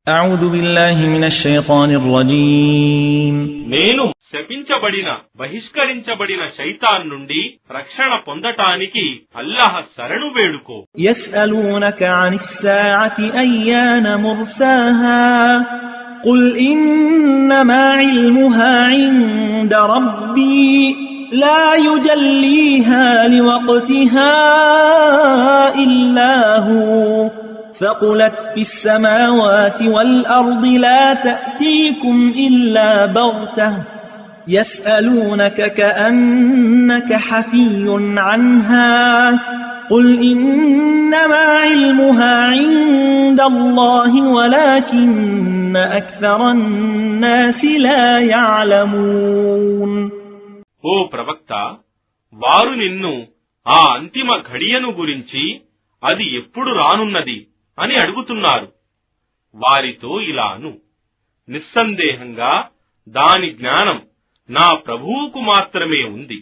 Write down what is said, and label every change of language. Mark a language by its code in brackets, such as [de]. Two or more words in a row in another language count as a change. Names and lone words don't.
[ar] أعوذ بالله من الشيطان الرجيم [te] నేను శపించబడిన బహిష్కరించబడిన శైతాన్ నుండి రక్షణ పొందటానికి అల్లాహ్ శరణు వేడుకో. [ar] يسألونك عن الساعة أيان مرساها قل إنما علمها عند ربي لا يجليها لوقتها إلا هو ثقلت في السماوات والأرض لا تأتيكم إلا بغتة يسألونك كأنك حفي عنها قل إنما علمها عند الله ولكن أكثر الناس لا يعلمون. [te] ఓ ప్రవక్త, వారు నిన్ను ఆ అంతిమ ఘడియను గురించి అది ఎప్పుడు రానున్నది అని అడుగుతున్నారు. వారితో ఇలా అను, నిస్సందేహంగా దాని జ్ఞానం నా ప్రభువుకు మాత్రమే ఉంది.